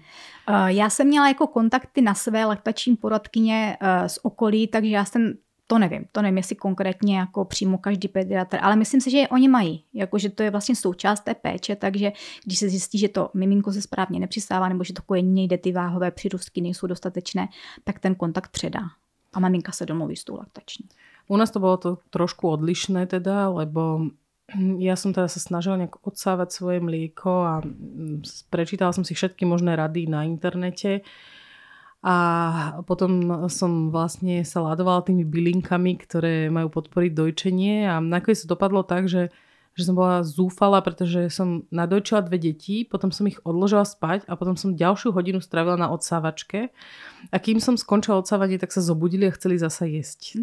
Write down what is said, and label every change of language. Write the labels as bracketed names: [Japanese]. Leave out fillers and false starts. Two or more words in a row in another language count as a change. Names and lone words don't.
[Czech] Já jsem měla jako kontakty na své laktační poradkyně z okolí, takže já jsem to nevím, jestli konkrétně jako přímo každý pediatr, ale myslím si, že je oni mají, jakože to je vlastně součást té péče, takže když se zjistí, že to miminko se správně nepřisává nebo že to kojení nejde, ty váhové přírůstky nejsou dostatečné, tak ten kontakt předá a maminka se domluví s tou laktační. [Slovak] U nás to bolo to trošku odlišné teda, lebo ja som teda sa snažila nejak odsávať svoje mlieko a prečítala som si všetky možné rady na internete A potom som vlastne sa ladovala tými bylinkami, ktoré majú podporiť dojčenie a nakoniec to dopadlo tak, že som bola zúfala, pretože som nadojčila 2 deti, potom som ich odložila spať a potom som ďalšiu hodinu strávila na odsávačke a kým som skončila odsávanie, tak sa zobudili a chceli zasa jesť.